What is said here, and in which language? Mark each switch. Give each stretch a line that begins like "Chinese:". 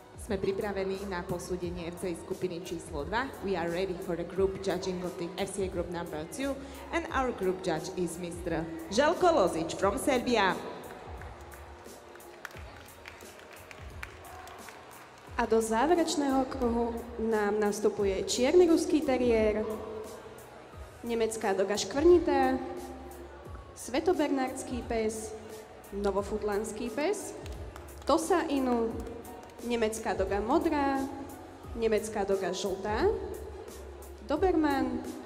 Slovak: Sme pripravení na posúdenie FCA skupiny číslo 2.
English: We are ready for the group judging of the FCA group number 2 and our group judge is Mr. Željko Lozić from Serbia.
Slovak: A do záverečného kruhu nám nastupuje čierny ruský teriér, nemecká doga škvrnitá, svetobernardský pes, novofutlandský pes, Tosa Inu, nemecká doga modrá, nemecká doga žltá, Doberman,